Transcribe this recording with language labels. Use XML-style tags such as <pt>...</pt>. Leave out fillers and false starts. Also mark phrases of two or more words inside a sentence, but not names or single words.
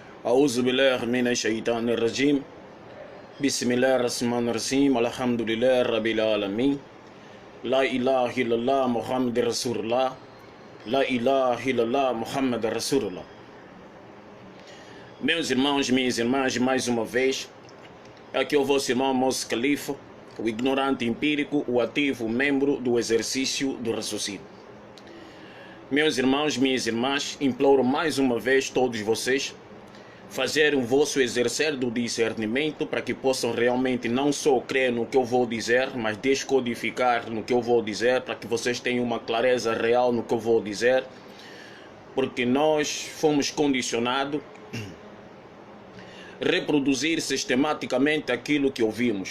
<ar>أعوذ بالله من الشيطان الرجيم بسم الله الرحمن الرحيم الحمد لله رب العالمين لا إله إلا الله محمد رسول الله لا إله إلا الله محمد رسول الله.</ar> <pt>Meus irmãos, minhas irmãs, mais uma vez, aqui é o vosso irmão Moses Khalifa, o ignorante empírico, o ativo membro do exercício do raciocínio. Meus irmãos, minhas irmãs, imploro mais uma vez todos vocês fazer o vosso exercer do discernimento para que possam realmente não só crer no que eu vou dizer, mas descodificar no que eu vou dizer, para que vocês tenham uma clareza real no que eu vou dizer, porque nós fomos condicionados a reproduzir sistematicamente aquilo que ouvimos.</pt>